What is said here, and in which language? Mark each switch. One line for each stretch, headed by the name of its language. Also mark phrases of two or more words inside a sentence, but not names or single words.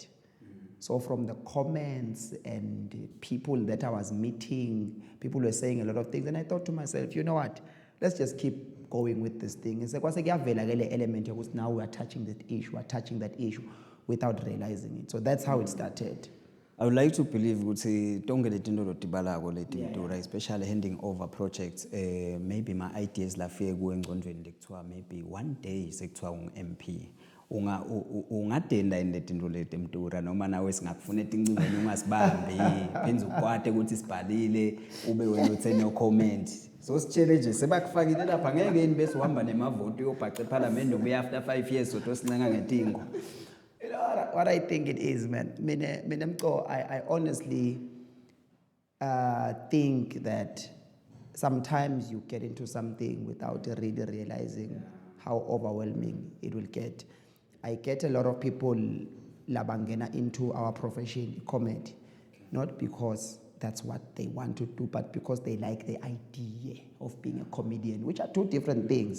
English: So from the comments and people that I was meeting, people were saying a lot of things, and I thought to myself, you know what, let's just keep going with this thing. It's like element of now we are touching that issue without realizing it. So that's how it started. I would like to believe
Swati: ukuthi tonke letinto lotibalako letinto,
English: especially handing over projects, maybe my ideas
Swati: lafike kuwe engqondweni lekuthiwa
English: maybe one day
Swati: sekuthiwa ungu-MP ungadenda in letinto leti Mtura, noma nawe singakufuna etincingweni ungasibambi phenze ukwate ukuthi sibhalile ube wena uthe
English: no comment.
Swati: So sitshele nje sebakufakile lapha ngeke yini bese uhamba nemavoto uyobhaca eParliament ubuya
English: after 5 years
Swati: soto sincenga ngetingo.
English: You know what I think it is, man. I honestly think that sometimes you get into something without really realizing how overwhelming it will get. I get a lot of people labangena into our profession, comedy, not because that's what they want to do, but because they like the idea of being a comedian, which are two different things.